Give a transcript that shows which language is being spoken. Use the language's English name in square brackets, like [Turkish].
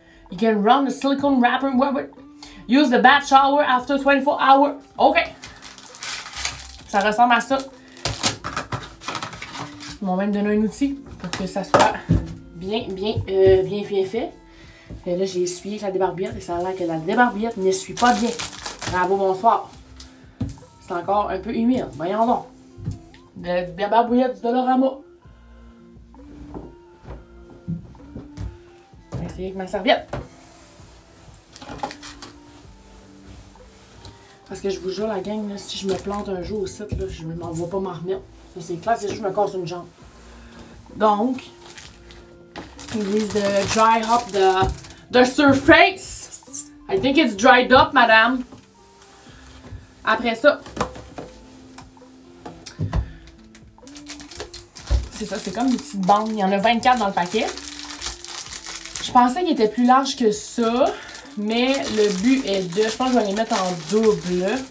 [English] You can run the silicone wrapper. Use the bath shower after 24 hours. [French] OK. Ça ressemble à ça. Ils m'ont même donné un outil pour que ça soit bien fait. Et là, j'ai essuyé avec la débarbillette et ça a l'air que la débarbillette n'essuie pas bien. Bravo, bonsoir. C'est encore un peu humide. Voyons donc. La débarbillette du Dollarama. Je vais essayer avec ma serviette. Parce que je vous jure, la gang, là, si je me plante un jour au site, là, je m'en vais pas m'en remettre. Ça, c'est clair, c'est juste que je me casse une jambe. Donc, ils disent de [English] dry up the surface. I think it's dried up, madame. [French] Après ça, c'est ça, c'est comme des petites bandes. Il y en a 24 dans le paquet. Je pensais qu'il était plus large que ça, mais le but est de... Je pense que je vais les mettre en double.